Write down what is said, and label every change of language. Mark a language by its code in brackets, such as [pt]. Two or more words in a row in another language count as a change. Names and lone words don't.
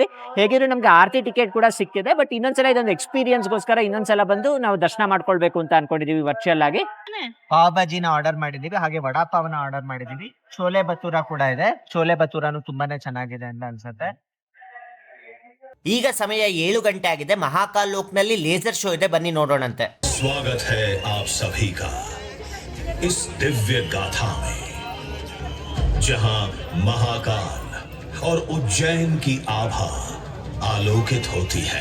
[kn] ಹೇಗಿದ್ರು ನಮ್ಗೆ ಆರತಿ ಟಿಕೆಟ್ ಕೂಡ ಸಿಕ್ಕಿದೆ, ಬಟ್ ಇನ್ನೊಂದ್ಸಲ ಇದೊಂದು ಎಕ್ಸ್ಪೀರಿಯನ್ಸ್ಗೋಸ್ಕರ ಇನ್ನೊಂದ್ಸಲ ಬಂದು ನಾವು ದರ್ಶನ ಮಾಡ್ಕೊಳ್ಬೇಕು ಅಂತ ಅನ್ಕೊಂಡಿದ್ದೀವಿ ವರ್ಚುವಲ್ ಆಗಿ. ಪಾವ್ ಭಾಜಿನ ಆರ್ಡರ್ ಮಾಡಿದ್ದೀವಿ, ಹಾಗೆ ವಡಾಪಾವ್ನ ಆರ್ಡರ್ ಮಾಡಿದ್ದೀವಿ. ಚೋಲೆ ಭಟೂರ ಕೂಡ ಇದೆ. ಚೋಲೆ ಭಟೂರನು ತುಂಬಾನೇ ಚೆನ್ನಾಗಿದೆ ಅಂತ ಅನ್ಸುತ್ತೆ. ಈಗ ಸಮಯ 7 ಗಂಟೆ ಆಗಿದೆ. ಮಹಾಕಾಲ್ ಲೋಕ್ನಲ್ಲಿ [en] laser show [kn] ಇದೆ, ಬನ್ನಿ ನೋಡೋಣಂತೆ. [hi] स्वागत है आप सभी का इस दिव्य गाथा में, जहां महाकाल और उज्जैन की आभा आलोकित होती है।